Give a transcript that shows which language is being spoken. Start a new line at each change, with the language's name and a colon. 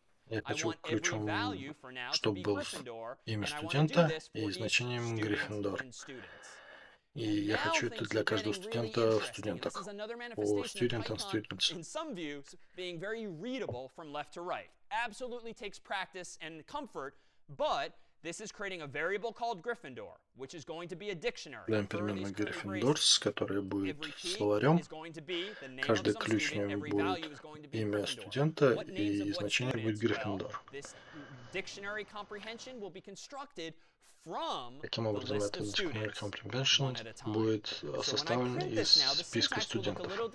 Russian: Я хочу ключом, чтобы было имя студента и значением Гриффиндор. И я хочу это для каждого студента в студентах. По
English: student and students. In some views, being very readable from left to right. Absolutely takes practice and comfort, but this is creating a variable called Gryffindor, which is going to be a dictionary.
Russian: Даем переменную Gryffindors, которая будет словарем. Каждый ключ в нем будет имя студента, и значение будет Gryffindor.
English: Dictionary comprehension will be constructed
Russian: Таким образом, этот Dictionary Comprehension будет составлен из списка студентов.